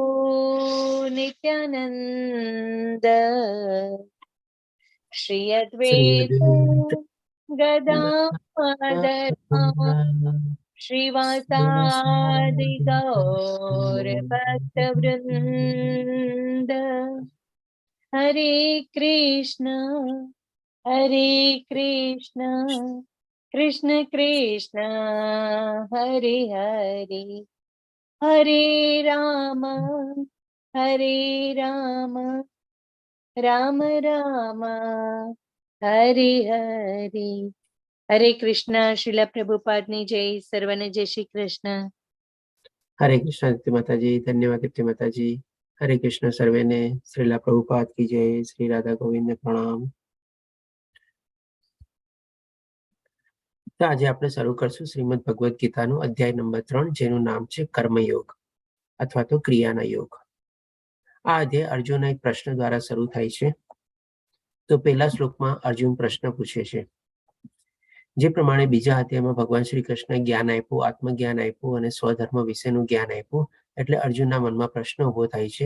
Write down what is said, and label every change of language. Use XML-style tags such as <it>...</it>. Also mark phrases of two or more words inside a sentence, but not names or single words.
<sa>नित्यानंद श्री अद्वैत गदाधर श्रीवासादि गौर भक्तवृंद हरे कृष्ण कृष्ण कृष्ण हरे हरे हरे राम राम राम हरे हरे हरे कृष्ण।</sa> <gu>श्रीला प्रभुपाद ની જય, સર્વને જય શ્રી કૃષ્ણ।</gu> <hi>हरे कृष्ण दीप्ति माता जी, धन्यवाद दीप्ति माता जी।</hi> <gu>હરે કૃષ્ણ સર્વે ને, શ્રીલા પ્રભુપાદ</gu> <hi>की जय,</hi> <gu>શ્રી રાધા ગોવિંદ ને પ્રણામ। તો આજ આપણે શરૂ કરશું શ્રીમદ ભગવદ ગીતાનું અધ્યાય નંબર 3 જેનું નામ છે કર્મયોગ અથવા તો ક્રિયાના યોગ। આ અધ્યાય અર્જુનના એક પ્રશ્ન દ્વારા શરૂ થાય છે। તો પહેલા શ્લોકમાં અર્જુન પ્રશ્ન પૂછે છે, જે પ્રમાણે બીજા અધ્યાયમાં ભગવાન શ્રી કૃષ્ણ જ્ઞાન આપ્યું, આત્મજ્ઞાન આપ્યું અને સ્વધર્મ વિશેનું જ્ઞાન આપ્યું, એટલે અર્જુનના મનમાં પ્રશ્ન ઉભો થાય છે।</gu>